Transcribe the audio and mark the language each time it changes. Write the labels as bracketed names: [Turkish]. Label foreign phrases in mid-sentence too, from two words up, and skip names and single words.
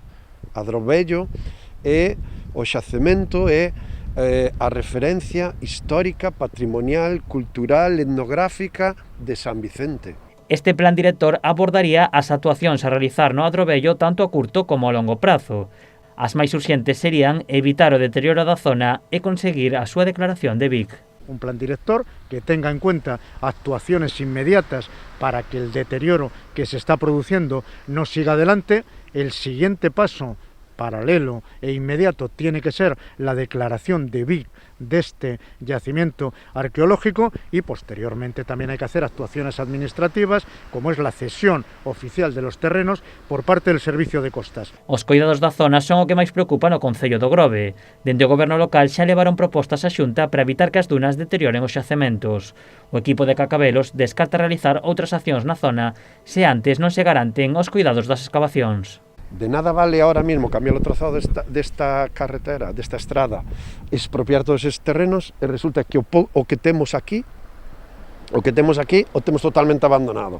[Galician] Adrovello é o xacemento, é a referencia histórica, patrimonial, cultural, etnográfica de San Vicente. Este plan director abordaría as actuacións a realizar no Adrovello tanto a curto como a longo prazo. As máis urxentes serían evitar o deterioro da zona e conseguir a súa declaración de BIC. [Spanish] Un plan director que tenga en cuenta actuaciones inmediatas para que el deterioro que se está produciendo no siga adelante. El siguiente paso paralelo e inmediato tiene que ser la declaración de BIC de este yacimiento arqueológico y posteriormente también hay que hacer actuaciones administrativas como es la cesión oficial de los terrenos por parte del Servicio de Costas. [Galician] Os coidados da zona son o que máis preocupa no Concello do Grove. Dende o goberno local xa levaron propostas á Xunta para evitar que as dunas deterioren os xacementos. O equipo de Cacabelos descarta realizar outras accións na zona se antes non se garanten os cuidados das excavacións. De nada vale [Spanish] ahora mismo [Galician] cambiar o trazado desta carretera, desta estrada, expropiar todos [Spanish] esos terrenos [Galician] e resulta que o que temos aquí o temos totalmente abandonado.